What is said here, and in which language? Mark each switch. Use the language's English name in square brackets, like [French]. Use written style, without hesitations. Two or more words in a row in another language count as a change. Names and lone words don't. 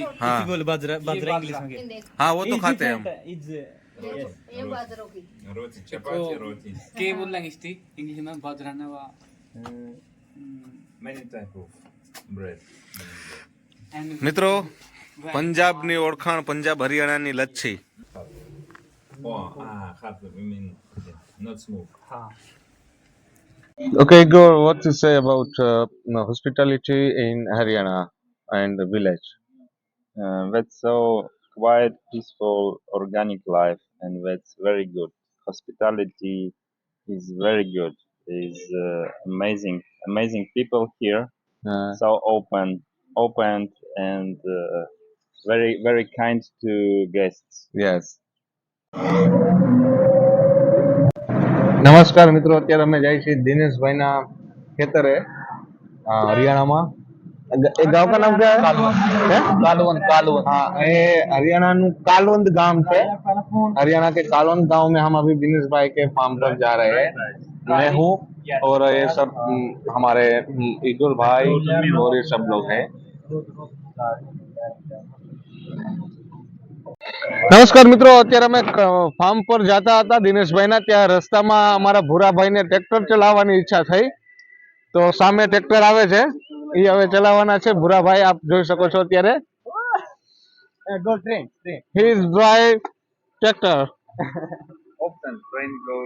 [Hindi] हाँ बोल बाजरा बाजरा इंग्लिश में. ये देख हाँ, वो तो खाते हैं हम. [English] It's [Hindi] ये बाजरों की रोटी, चपाती, तो roti. के बोल लेंगे इसकी इंग्लिश में बाजरा ना वा [English] Many type of bread. [Hindi] एंड [Gujarati] મિત્રો, પંજાબની ઓળખાણ, પંજાબ હરિયાણાની લચ્છી. [English] Oh, hot. I mean, not smooth. [Hindi] हाँ [English] Okay, go. What to say about hospitality in Haryana and the village? That's so quiet, peaceful, organic life, and that's very good. Hospitality is very good. Is amazing people here. So open, and very kind to guests. Yes. [Gujarati] નમસ્કાર મિત્રો, અત્યારે અમે જાય છીએ દિનેશભાઈના ખેતરે હરિયાણામાં. [Hindi] ए गाम का नाम क्या है? कालवंद. हाँ, ये हरियाणा कालवंद गांव है. हरियाणा के कालवंद गांव में हम अभी दिनेश भाई के फार्म पर जा रहे हैं. मैं हूँ और ये सब हमारे इगुल भाई और ये सब लोग हैं. [Gujarati] નમસ્કાર મિત્રો, અત્યારે અમે ફાર્મ પર જતા હતા દિનેશભાઈના. ત્યાં રસ્તામાં અમારા ભૂરાભાઈને ટ્રેક્ટર ચલાવવાની ઈચ્છા થઈ, તો સામે ટ્રેક્ટર આવે છે, એ હવે ચલાવવાના છે. ભૂરાભાઈ આપ જોઈ શકો છો અત્યારે. [English] Go train. He is drive tractor. Often train goes.